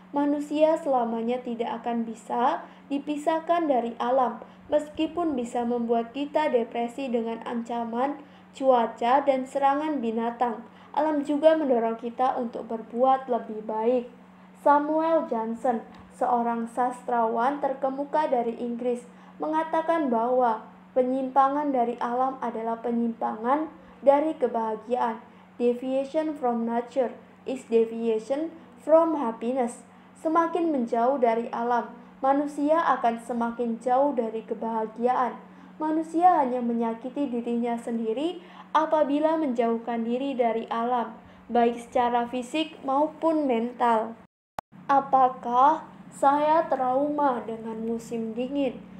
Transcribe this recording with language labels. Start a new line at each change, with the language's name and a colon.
Indonesian: Manusia selamanya tidak akan bisa dipisahkan dari alam, meskipun bisa membuat kita depresi dengan ancaman cuaca dan serangan binatang. Alam juga mendorong kita untuk berbuat lebih baik. Samuel Johnson, seorang sastrawan terkemuka dari Inggris, mengatakan bahwa penyimpangan dari alam adalah penyimpangan dari kebahagiaan.
English: Deviation from nature is deviation from happiness.
Indonesian: Semakin menjauh dari alam, manusia akan semakin jauh dari kebahagiaan. Manusia hanya menyakiti dirinya sendiri apabila menjauhkan diri dari alam, baik secara fisik maupun mental. Apakah saya trauma dengan musim dingin?